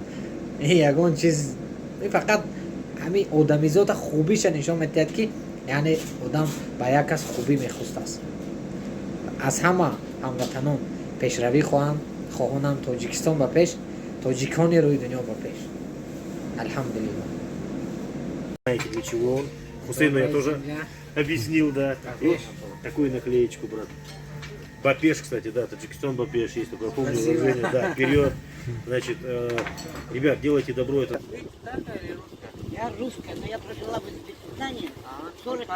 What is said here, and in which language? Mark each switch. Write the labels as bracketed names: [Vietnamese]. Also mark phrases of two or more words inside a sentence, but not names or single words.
[Tajik] ин ягон чиз фақат ҳамин одамизода хубиша нишон медиҳад ки яъне одам ба як кас хубӣ мехостааст. аз ҳама ҳамватанон пешравӣ хоҳонам. Тоҷикистон ба пеш, тоҷикони рӯи дунё ба пеш. алҳамдулиллоҳ. [Russian] Знаете, для чего он? Хусейну я тоже объяснил, да. И вот такую наклеечку, брат. Бапеш, кстати, да, Таджикистан Бапеш, есть такое помню выражение, да, вперед. Значит, ребят, делайте добро, это... Я русская, но я прожила в Узбекистане 40 лет.